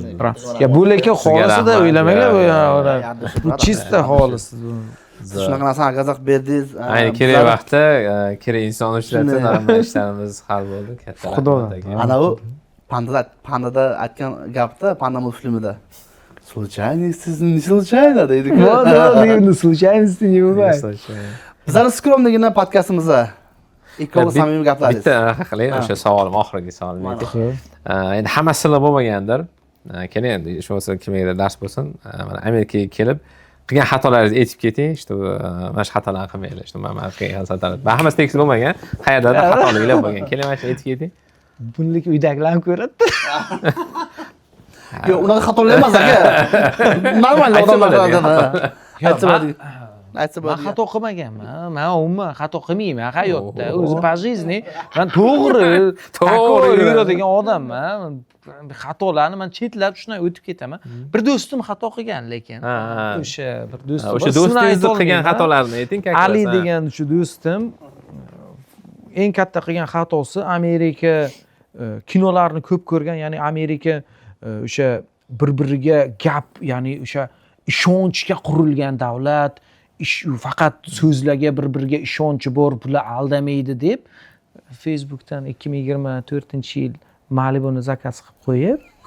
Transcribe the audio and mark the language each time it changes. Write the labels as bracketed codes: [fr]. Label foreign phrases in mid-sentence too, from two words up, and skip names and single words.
[uz] Ya bu lekin xolisida o'ylamanglar, bu chista xolis. Shunaqa narsani gazaq berdingiz. Ayni kerak vaqtda kerak inson uchratib, mana ishlarimiz hal bo'ldi. Katta rahmat. Ana u Pandada aytgan gapda, Panda multfilmida. [ru] Случайность, не случайно deydi. Именно случайности не бывает. [uz] Bizlarning skromligina podkastimizda ikkovli samimiy gaplaringiz. Bitta haqli o'sha savolim, oxirgi savolim edi. Endi hammasini bo'lmagandir. Keling endi shu bo'lsa kimgadir dars bo'lsin. Mana Amerikaga kelib qilgan xatolaringizni aytib keting, işte mana shu xatolarni qilmanglar, işte mana qilgan xatolar. Hammasi tekis bo'lmagan, qayerdadir xatoliklar bo'lgan. Keling mana shuni aytib keting. Bunlik uydagilarni ko'radi. Yo'q, unaqa xatolar emas aka. Normal odamlar aytadi. Men xato qilmaganman. Men umuman xato qilmayman hayotda. O'zi [ru] по жизни [uz] men to'g'ri yuradigan odamman. Xatolarni men chetlab shunday o'tib ketaman. Bir do'stim xato qilgan lekin. O'sha bir do'stim. O'sha do'stingiz qilgan xatolarni ayting, kaklar. Ali degan shu do'stim eng katta qilgan xatosi Amerika kinolarni ko'p ko'rgan, ya'ni Amerika o'sha bir-biriga gap, ya'ni o'sha ishonchga qurilgan davlat, faqat so'zlarga bir-biriga ishonchi bor, bular aldamaydi deb Facebookdan 2024-yil Malibu'ni zakaz qilib qo'yib,